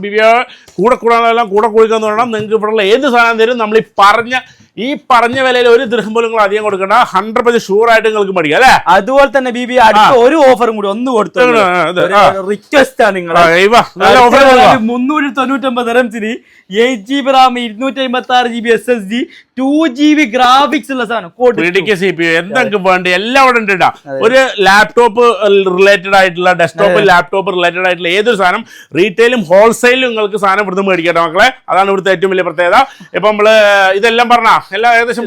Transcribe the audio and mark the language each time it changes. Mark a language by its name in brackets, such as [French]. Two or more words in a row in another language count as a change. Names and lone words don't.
[Malayalam] കൂടെ കൂടാനെല്ലാം കൂടെ കുടിക്കാന്ന് പറയണം. നിങ്ങൾക്ക് ഇവിടെയുള്ള ഏത് സാധനം തരും നമ്മൾ ഈ പറഞ്ഞ ഈ പറഞ്ഞ വിലയിൽ ഒരു ദിർഹം പോലും നിങ്ങൾ അധികം കൊടുക്കണ്ട, 100% ഷുവർ ആയിട്ട് നിങ്ങൾക്ക് മേടിക്കാം അല്ലേ? അതുപോലെ തന്നെ ബിബി അടുത്ത ഒരു ഓഫറും കൂടി ഒന്ന് കൊടുത്തു, റിക്വസ്റ്റ് ആണ് നിങ്ങൾ. 399 ദിർഹംസിന് [English] 8GB RAM 256GB SSD 2GB graphics [Malayalam] ഉള്ള സാധനം CPU എന്തൊക്കെ വേണ്ട എല്ലാം അവിടെ ഉണ്ട്. ഒരു [English] laptop related [Malayalam] ആയിട്ടുള്ള [English] desktop laptop related [Malayalam] ആയിട്ടുള്ള ഏതൊരു സാധനം റീറ്റെയിലും ഹോൾസെയിലും നിങ്ങൾക്ക് സാധനം ഇവിടുന്ന് മേടിക്കട്ടെ മക്കളെ. അതാണ് ഇവിടുത്തെ ഏറ്റവും വലിയ പ്രത്യേകത. ഇപ്പൊ നമ്മള് ഇതെല്ലാം പറഞ്ഞ എല്ലാം ഏകദേശം